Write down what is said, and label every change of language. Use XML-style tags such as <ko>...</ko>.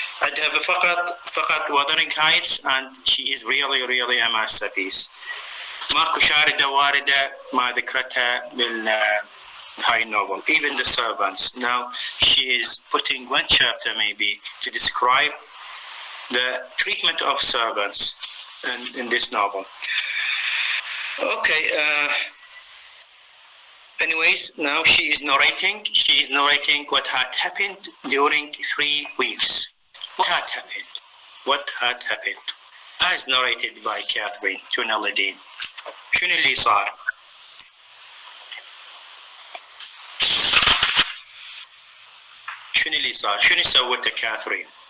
<ar>عندها فقط</ar> <en>Wuthering Heights and she is really a masterpiece.</en> <ar>ماكو شاردة واردة ما ذكرتها هاي novel.</ar> <en>Even the servants. Now she is putting one chapter maybe to describe the treatment of servants in this novel. Okay. Anyways, now she is narrating what had happened during 3 weeks. What had happened? As narrated by Catherine to Naladin.</en> <ar>شنو اللي صار؟ شنو سوته كاثرين؟</ar>